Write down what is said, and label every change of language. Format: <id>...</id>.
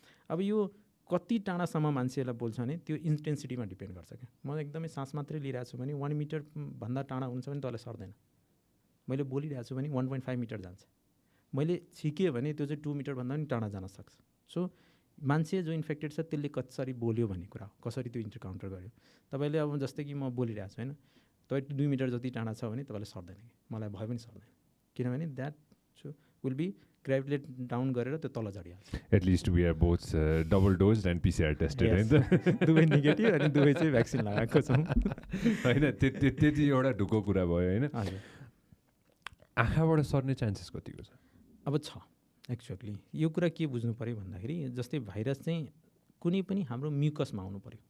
<ne>अब यो कति टाढासम्म मान्छेलाई बोल्छ भने त्यो इन्टेन्सिटीमा डिपेन्ड गर्छ क्या म एकदमै सास मात्रै लिइरहेको छु भने 1 मिटर भन्दा टाढा हुन्छ भने तँलाई सर्दैन मैले बोलिरहेको छु भने 1.5 मिटर जान्छ मैले छिकेँ भने त्यो चाहिँ 2 मिटर भन्दा पनि टाढा जान सक्छ सो मान्छे जो इन्फेक्टेड छ त्यसले कसरी बोल्यो भन्ने कुरा हो, कसरी त्यो इन्काउन्टर गर्यो। तपाईँले अब जस्तै कि म बोलिरहेको छु होइन, तपाईँ 2 मिटर जति टाढा छ भने तपाईँलाई सर्दैन, कि मलाई भए पनि सर्दैन, किनभने</ne> <en>that will be gravitate down</en> <ne>गरेर त्यो तल झरिहाल्छ।</ne> <en>at least we are both double dose and PCR tested</en> <ne>होइन त, दुवै नेगेटिभ अनि दुवै चाहिँ भ्याक्सिन लगाएको छौँ होइन। त्यति एउटा ढुक्को कुरा भयो होइन। हजुर, आँखाबाट सर्ने चान्सेस कतिको छ? अब छ एक्चुअली यो कुरा के बुझ्नु पऱ्यो भन्दाखेरि जस्तै भाइरस चाहिँ कुनै पनि हाम्रो म्युकसमा आउनु पऱ्यो।</ne>